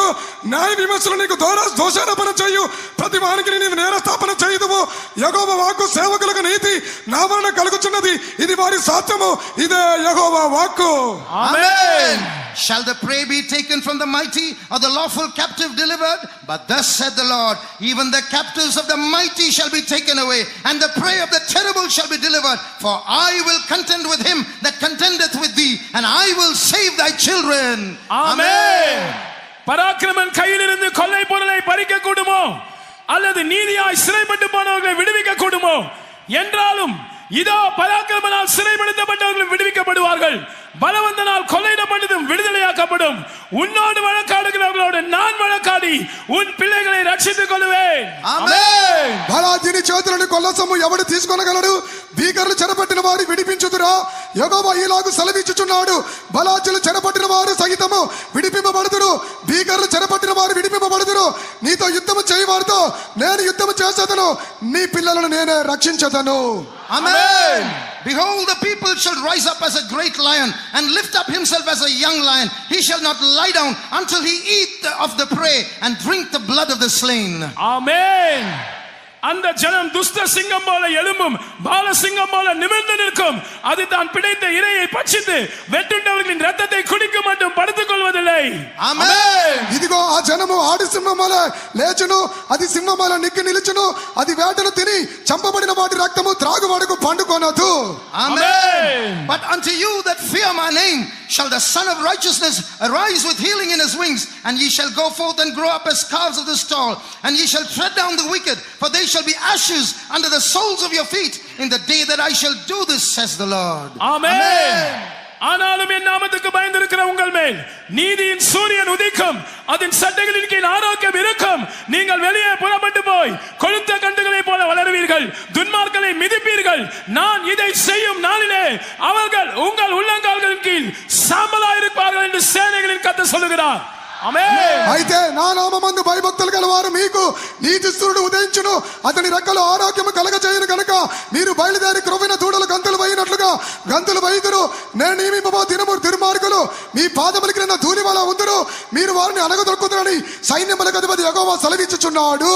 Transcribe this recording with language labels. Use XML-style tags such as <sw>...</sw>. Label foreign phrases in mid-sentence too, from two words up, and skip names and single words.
<te>న్యాయ విమర్శలు నీకు దోషారోపణ చేయు. ప్రతి వానికి నీవు నేరస్థాపన చేయుదువు. యెహోవా వాక్కు సేవకులకు నీతి నా వలన కలుగుచున్నది. ఇది వారి సాత్యము. ఇదే యెహోవా వాక్కు.</te> <en>Amen. Shall the prey be taken from the mighty, or the lawful captive delivered? But thus said the Lord, even the captives of the mighty shall be taken away, and the prey of the terrible shall be delivered. For I will contend with him that contendeth with thee, and I will save thy children. Amen.</en> <ta>பராக்கிரமன் கையிலிருந்து கொள்ளை பொருளை பறிக்க கூடுமோ, அல்லது நீதியாய் சிறைப்பட்டு போனவர்களை விடுவிக்க கூடுமோ? என்றாலும் இதோ பராக்கிரமனால் சிறைப்படுத்தப்பட்டவர்கள் விடுவிக்கப்படுவார்கள், பலவந்தனால் கொள்ளையிடப்பட்டதும் விடுதலையாக்கப்படும். உன்னோடு வழக்காடுகிறவர்களோடு நான் வழக்காடி உன் பிள்ளைகளை ரட்சித்துக் கொள்வேன்.</ta> <en>Amen.</en> <te>బలాధిని చేతులను కొల్లసము ఎవడు తీసుకొనగలడు? భీకరులు చెరపట్టిన వారి విడిపించుదురా? యెహోవా ఈలాగు సెలవిచ్చుచున్నాడు, బలాజులు చెరపట్టిన వారు సహితము విడిపింపబడుదురు. భీకరులు చెరపట్టిన వారు విడిపింపబడుదురు. నీతో యుద్ధము చేయవారితో నేను యుద్ధము చేసేదను. నీ పిల్లలను నేనే రక్షించదను.</te> <en>Amen. Behold, the people shall rise up as a great lion and lift up himself as a young lion. He shall not lie down until he eat of the prey and drink the blood of the slain. Amen.</en> <ta>அந்த ஜனம் துஷ்ட சிங்கம் போல எழும்பும், பால சிங்கம் போல நிமிர்ந்து நிற்கும். அது தான் பிடித்த இரையை பட்சித்து வெட்டுண்டவர்களின் ரத்தத்தை குடிக்க மட்டும் படுத்துக் கொள்வதில்லை.</ta> <en>Amen.</en> <te>ఇదిగో ఆ జనము ఆడి సింహం వలె లేచును, అది సింహం వలె నిక్కి నిలుచును. అది వేటను తిని చంపబడిన వాటి రక్తము త్రాగువాడుకు పండుకొనదు.</te> <en>Amen. But unto you that fear my name shall the Son of Righteousness arise with healing in his wings, and ye shall go forth and grow up as calves of the stall, and ye shall tread down the wicked, for they shall be ashes under the soles of your feet in the day that I shall do this, says the Lord. Amen.</en> <ta>ஆனாலும் என் நாமத்துக்கு பயந்திருக்கிற உங்கள் மேல் நீதியின் சூரியன் உதிக்கும், அதன் சட்டைகளின் கீழ் ஆரோக்கியம் இருக்கும். நீங்கள் வெளியே புறப்பட்டு போய் கொழுத்த கண்டுகளை போல வளருவீர்கள், துன்மார்க்கனை மிதிப்பீர்கள். நான் இதை செய்யும் நாளிலே அவர்கள் உங்கள் உள்ளங்கால்களின் கீழ் சாம்பலாயிருப்பார்கள் என்று சேனைகளின் கர்த்தர் சொல்லுகிறார்.</ta> <te>ఆమేన్. అయితే నా నామమందు భయభక్తులు గలవారు మీకు నీతి సూర్యుడు ఉదయించును, అతని రెక్కలు ఆరోగ్యము కలగజేయును గనుక మీరు బయలుదేరి క్రొవ్విన దూడలు గంతులు వేయినట్లుగా గంతులు వేయుదురు. నేను నియమింపబో దినము దుర్మార్గులు మీ పాదముల క్రింద ధూళి వలె ఉందురు, మీరు వారిని అనగదొక్కుదురని సైన్యములకు అధిపతి యెహోవా సెలవిచ్చుచున్నాడు.</te>